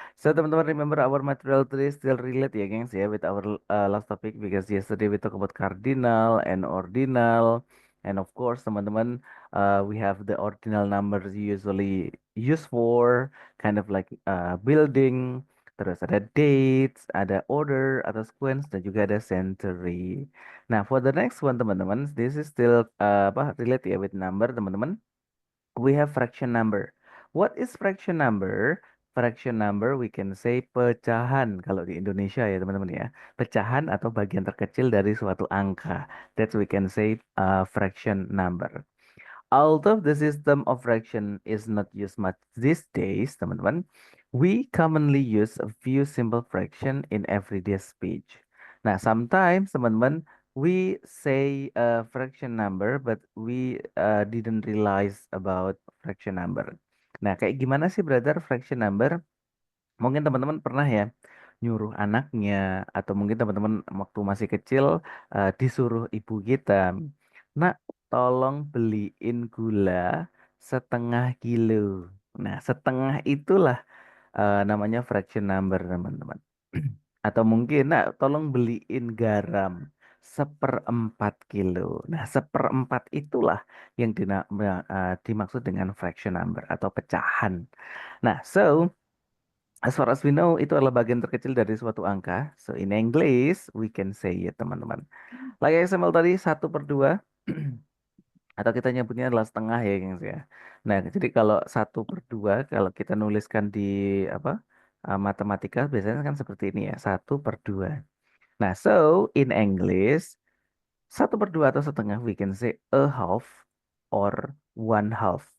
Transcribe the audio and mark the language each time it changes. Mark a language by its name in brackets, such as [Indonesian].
[English] So, teman-teman, remember our material today still relate, ya, Kings, ya, with our last topic because yesterday we talk about cardinal and ordinal, and of course, teman-teman, we have the ordinal numbers usually used for kind of like building. [Indonesian] Terus ada dates, ada order atau sequence, dan juga ada century. [English] Nah, for the next one, teman-teman, this is still [Indonesian] apa [English] relate ya with number, teman-teman. We have fraction number. What is fraction number? Fraction number we can say [Indonesian] pecahan kalau di Indonesia ya, teman-teman ya. Pecahan atau bagian terkecil dari suatu angka. [English] That we can say fraction number. Although the system of fraction is not used much these days, teman-teman, we commonly use a few simple fraction in everyday speech. Nah, sometimes, teman-teman, we say a fraction number, but we didn't realize about fraction number. [Indonesian] Nah, kayak gimana sih, brother, fraction number? Mungkin teman-teman pernah ya nyuruh anaknya atau mungkin teman-teman waktu masih kecil disuruh ibu kita, nak tolong beliin gula 1/2 kilo. Nah, setengah itulah namanya fraction number, teman-teman. Atau mungkin, nak tolong beliin garam 1/4 kilo. Nah, 1/4 itulah yang dimaksud dengan fraction number atau pecahan. Nah, [English] so as far as we know, [Indonesian] itu adalah bagian terkecil dari suatu angka. [English] So, in English, we can say it, teman-teman. Like XML tadi, 1/2. [Indonesian] Atau kita nyebutnya adalah setengah ya, gengs ya. Nah, jadi kalau 1/2, kalau kita nuliskan di apa matematika, biasanya kan seperti ini ya, 1/2. [English] Nah, so, in English, 1/2 [Indonesian] atau setengah, [English] we can say a half or 1/2.